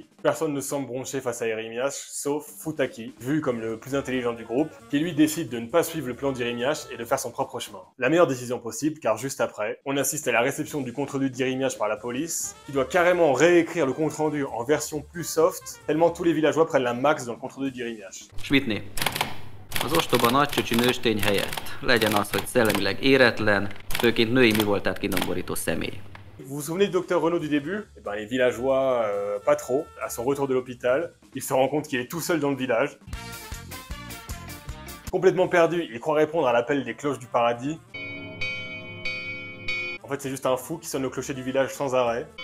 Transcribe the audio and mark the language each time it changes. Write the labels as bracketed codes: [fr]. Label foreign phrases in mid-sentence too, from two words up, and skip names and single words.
[fr] Personne ne semble broncher face à Irimiash, sauf Futaki, vu comme le plus intelligent du groupe, qui lui décide de ne pas suivre le plan d'Irimiash et de faire son propre chemin. La meilleure décision possible, car juste après, on assiste à la réception du compte-rendu d'Irimiash par la police, qui doit carrément réécrire le compte-rendu en version plus soft, tellement tous les villageois prennent la max dans le compte-rendu d'Irimiash. Schmidtné. [hu] Az ostoba nagycsöcsi nőstény helyett legyen az, hogy szellemileg éretlen, főként női mi voltát kidomborító személy. [fr] Vous vous souvenez du docteur Renaud du début? Eh ben, les villageois, pas trop. À son retour de l'hôpital, il se rend compte qu'il est tout seul dans le village. Complètement perdu, il croit répondre à l'appel des cloches du paradis. En fait, c'est juste un fou qui sonne le clocher du village sans arrêt.